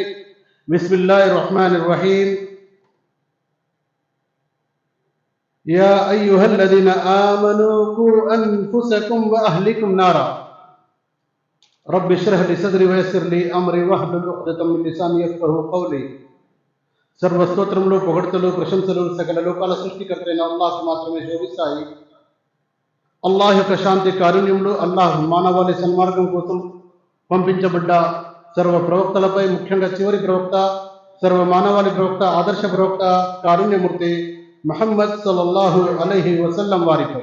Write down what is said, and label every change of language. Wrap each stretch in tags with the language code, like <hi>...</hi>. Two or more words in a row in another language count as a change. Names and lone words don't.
<ar>بسم الله الرحمن الرحيم. يا أيها الذين آمنوا قوا أنفسكم وأهلكم نارا رب اشرح لي صدري ويسر لي أمري واحلل عقدة من لساني يفقهوا قولي.</ar> <te>సర్వస్తోత్రములు, పొగడ్తలు, ప్రశంసలు సకల లోకాల సృష్టికర్త అయిన అల్లాహ్కు మాత్రమే శోభిస్తాయి. అల్లాహ్ యొక్క శాంతి కారుణ్యములు, అల్లాహ్ మానవాళి సన్మార్గం కోసం పంపించబడ్డ సర్వ ప్రవక్తలపై, ముఖ్యంగా చివరి ప్రవక్త, సర్వ మానవాళి ప్రవక్త, ఆదర్శ ప్రవక్త, కారుణ్యమూర్తి ముహమ్మద్</te> <ar>صلى الله عليه وسلم</ar> <te>వారిపై.</te>